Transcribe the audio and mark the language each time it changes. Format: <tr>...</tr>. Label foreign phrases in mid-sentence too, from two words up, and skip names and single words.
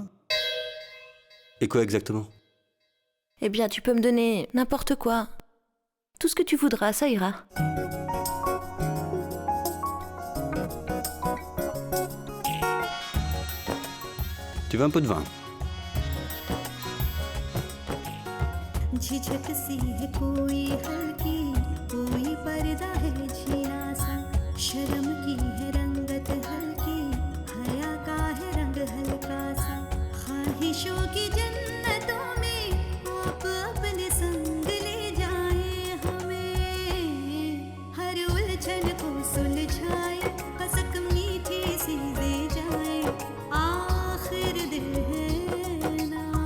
<fr>Et quoi exactement? Eh bien, tu peux me donner n'importe quoi. Tout ce que tu voudras, ça ira. Tu veux un pot de vin?</fr> <hi>झिझक सी है कोई हल्की कोई पर्दा है झीना सा शर्म की है रंगत हल्की हया का है रंग हल्का सा ख्वाहिशों की जन्नतों में आप अपने संग ले जाए हमें हर उलझन को सुलझाए कसक मीठी सी दे जाए आखिर दिल है ना</hi>